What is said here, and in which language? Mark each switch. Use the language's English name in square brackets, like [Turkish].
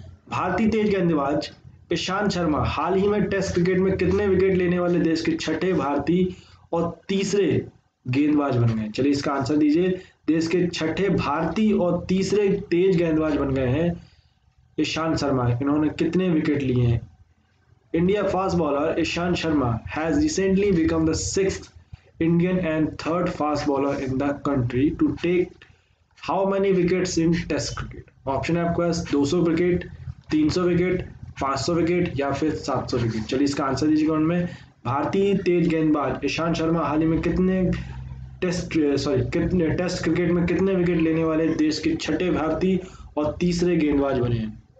[Hindi] भारतीय तेज गेंदबाज ईशांत शर्मा हाल ही में टेस्ट क्रिकेट में कितने विकेट लेने वाले देश के छठे भारतीय और तीसरे गेंदबाज बन गए? चलिए इसका आंसर दीजिए। देश के छठे भारतीय और तीसरे तेज गेंदबाज बन गए हैं ईशांत शर्मा। इन्होंने कितने विकेट लिए हैं? [English] India fast bowler Ishant Sharma has recently become the 6th Indian and 3rd fast bowler in the country to take how many wickets in Test cricket? [Hindi] Option है आपके पास 200 विकेट, 300 विकेट, 500 विकेट या फिर 700 विकेट। चलिए इसका आंसर दीजिएगा। उनमें भारतीय तेज गेंदबाज ईशांत शर्मा हाल ही में कितने टेस्ट क्रिकेट में कितने विकेट लेने वाले देश के छठे भारतीय और तीसरे गेंदबाज बने हैं?